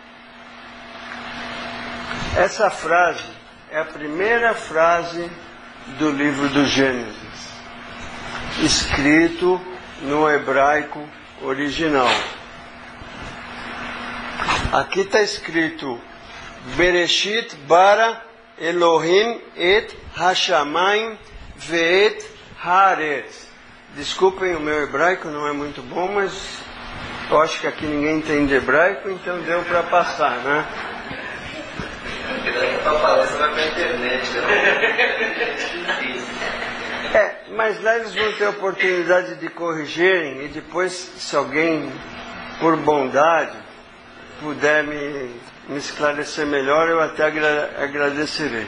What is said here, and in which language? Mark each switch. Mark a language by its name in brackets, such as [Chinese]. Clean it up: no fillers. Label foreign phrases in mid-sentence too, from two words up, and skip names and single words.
[Portuguese] Essa frase é a primeira frase do livro do Gênesis, escrito no hebraico original. Aqui está escrito [Hebrew] בראשית ברא אלהים את השמים ואת הארץ. [Portuguese] Desculpem, o meu hebraico não é muito bom, mas eu acho que aqui ninguém entende hebraico, então deu para passar, né? Para palestra vai para a internet, mas lá eles vão ter a oportunidade de corrigirem, e depois, se alguém, por bondade, puder me esclarecer melhor, eu até agradecerei.